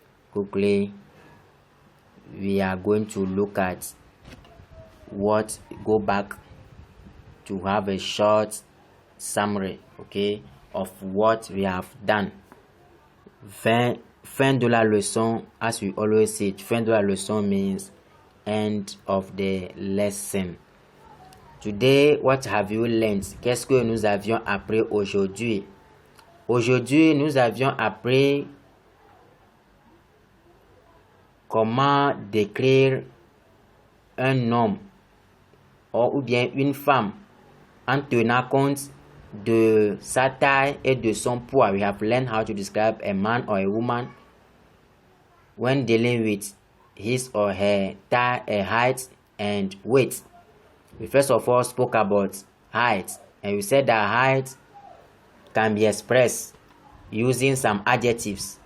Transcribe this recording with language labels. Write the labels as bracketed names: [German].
[English] Quickly, we are going to look at go back to have a short summary, okay, of what we have done. [French] Fin de la leçon, [English] as we always say, fin de la leçon means end of the lesson. Today, what have you learned? [French] Qu'est-ce que nous avions appris aujourd'hui? Aujourd'hui, nous avions appris comment décrire un homme ou bien une femme en tenant compte de sa taille et de son poids. [English] We have learned how to describe a man or a woman when dealing with his or her height and weight. We first of all spoke about height, and we said that height can be expressed using some adjectives.